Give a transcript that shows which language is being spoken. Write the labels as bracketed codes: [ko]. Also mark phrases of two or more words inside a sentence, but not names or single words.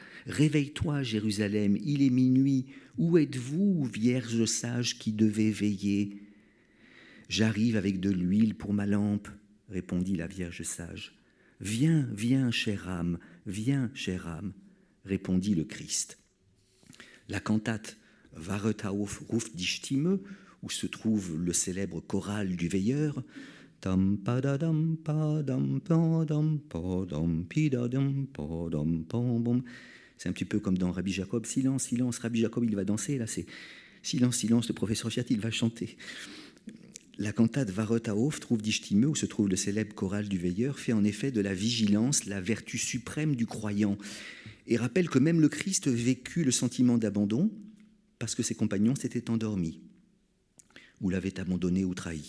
[fr] « Réveille-toi, Jérusalem, il est minuit. Où êtes-vous, vierge sage qui devez veiller ?»« J'arrive avec de l'huile pour ma lampe, » répondit la Vierge sage. « Viens, viens, chère âme, répondit le Christ. La cantate [de] Waret auf, ruft die Stimme, [fr] où se trouve le célèbre choral du veilleur, tam padadam padam padam padam pidadam padam pam. C'est un petit peu comme dans Rabbi Jacob, silence, silence, Rabbi Jacob il va danser, là c'est silence, silence, le professeur Fiat il va chanter. La cantate [de] Waret auf, [fr] trouve [de] die Stimme, [fr] où se trouve le célèbre choral du veilleur, fait en effet de la vigilance la vertu suprême du croyant, et rappelle que même le Christ vécut le sentiment d'abandon parce que ses compagnons s'étaient endormis ou l'avaient abandonné ou trahi.